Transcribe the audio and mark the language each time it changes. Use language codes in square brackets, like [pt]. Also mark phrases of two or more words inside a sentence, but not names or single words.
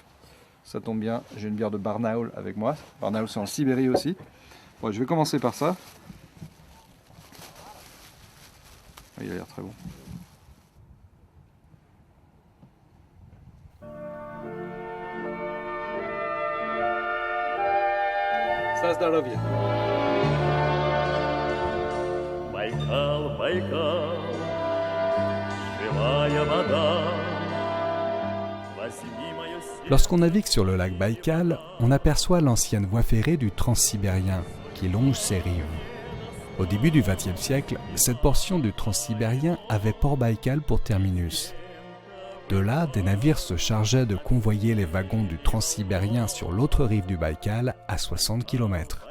[fr] Ça tombe bien, j'ai une bière de Barnaul avec moi. Barnaul c'est en Sibérie aussi. Bon, je vais commencer par ça. Il a l'air très bon. [ru] Ça здоровье. Байкал, Байкал, живая вода. Возьми моё сердце. [fr] Lorsqu'on navigue sur le lac Baïkal, on aperçoit l'ancienne voie ferrée du Transsibérien qui longe ses rives. Au début du XXe siècle, cette portion du Transsibérien avait Port Baïkal pour terminus. De là, des navires se chargeaient de convoyer les wagons du Transsibérien sur l'autre rive du Baïkal à 60 km.